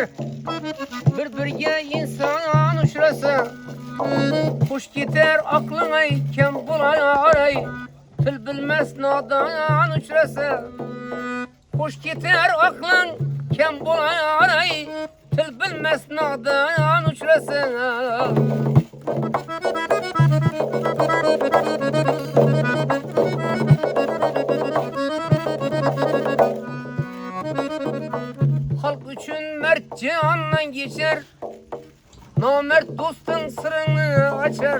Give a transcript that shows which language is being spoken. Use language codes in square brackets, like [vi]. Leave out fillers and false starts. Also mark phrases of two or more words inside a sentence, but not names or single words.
[uz] Bir-biriga inson uchrasa, xush ketar aqling ay kam bular ay. Til bilmas nodon uchrasa, xush ketar aqling kam bular ay. Til bilmas nodon uchrasa. [tr] Halk üçün mert candan geçer, namert dostun sırrını açar.